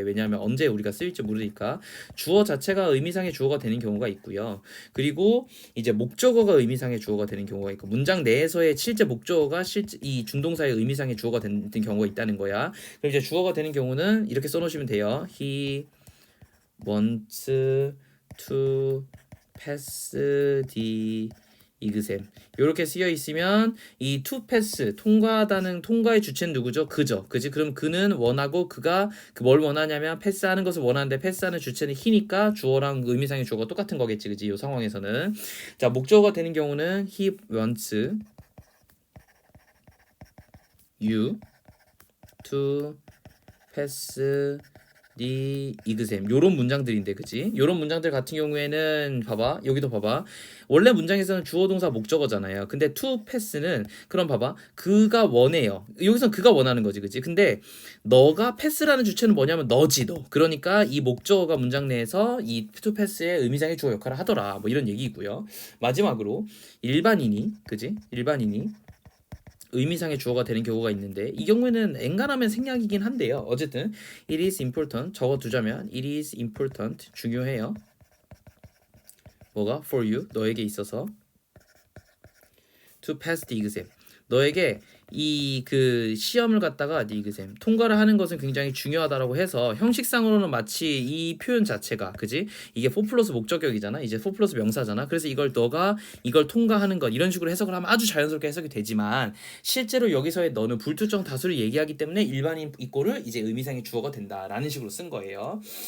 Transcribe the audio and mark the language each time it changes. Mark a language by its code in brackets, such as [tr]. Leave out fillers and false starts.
[ko] 왜냐하면 언제 우리가 쓰일지 모르니까 주어 자체가 의미상의 주어가 되는 경우가 있고요. 그리고 이제 목적어가 의미상의 주어가 되는 경우가 있고 문장 내에서의 실제 목적어가 실제 이 준동사의 의미상의 주어가 되는 경우가 있다는 거야. 그럼 이제 주어가 되는 경우는 이렇게 써놓으시면 돼요. [en] He wants to pass the exam. [ko] 이렇게 쓰여 있으면 이 to pass 통과하다는 통과의 주체는 누구죠? 그지? 그럼 그는 원하고 그가 뭘 원하냐면 패스하는 것을 원하는데 패스하는 주체는 he니까 주어랑 의미상의 주어가 똑같은 거겠지, 그지? 이 상황에서는 자 목적어가 되는 경우는 [en] he wants you to pass the exam. [ko] 요런 문장들인데 그지? 요런 문장들 같은 경우에는 봐봐. 여기도 봐봐. 원래 문장에서는 주어 동사 목적어잖아요. 근데 to pass는 그럼 봐봐. 그가 원해요. 여기서는 그가 원하는 거지. 그지? 근데 너가 패스라는 주체는 뭐냐면 너지 너. 그러니까 이 목적어가 문장 내에서 이 to pass의 의미상의 주어 역할을 하더라. 뭐 이런 얘기이고요. 마지막으로 일반인이 그지? 일반인이 의미상의 주어가 되는 경우가 있는데 이 경우에는 엔간하면 생략이긴 한데요. 어쨌든 [en] it is important [ko] 적어두자면 it is important 중요해요. 뭐가? [en] for you [ko] 너에게 있어서 [en] to pass the exam [ko] 너에게 이 그 시험을 갖다가 [en] the exam [ko] 통과를 하는 것은 굉장히 중요하다라고 해서 형식상으로는 마치 이 표현 자체가 그지 이게 for 플러스 목적격이잖아 이제 for 플러스 명사잖아 그래서 이걸 너가 이걸 통과하는 것 이런 식으로 해석을 하면 아주 자연스럽게 해석이 되지만 실제로 여기서의 너는 불특정 다수를 얘기하기 때문에 일반인 이꼬를 이제 의미상의 주어가 된다라는 식으로 쓴 거예요.